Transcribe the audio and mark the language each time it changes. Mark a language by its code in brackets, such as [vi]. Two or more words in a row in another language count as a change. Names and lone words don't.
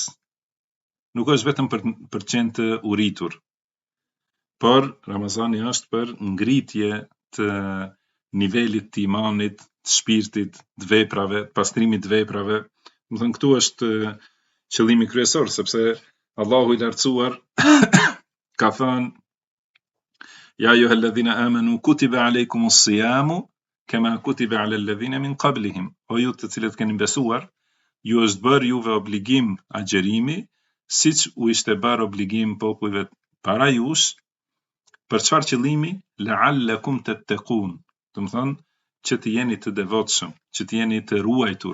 [sq] Nuk është vetëm për qenë të uritur, por Ramazani është për ngritje të nivelit të imanit, të shpirtit, të veprave, të pastrimit të veprave. Do të thënë këtu është qëllimi kryesor, sepse Allahu i lartësuar ka thënë [ar] يا أيها الذين آمنوا كتب عليكم الصيام كما كتب على الذين من قبلكم. [sq] O ju të cilët keni besuar, ju është bërë juve obligim agjerimi, siç u ishte bërë obligim popujve para jush, për çfarë qëllimi? [ar] لعلكم تتقون. [sq] Do të thonë që të jeni të devotshëm, që të jeni të ruajtur.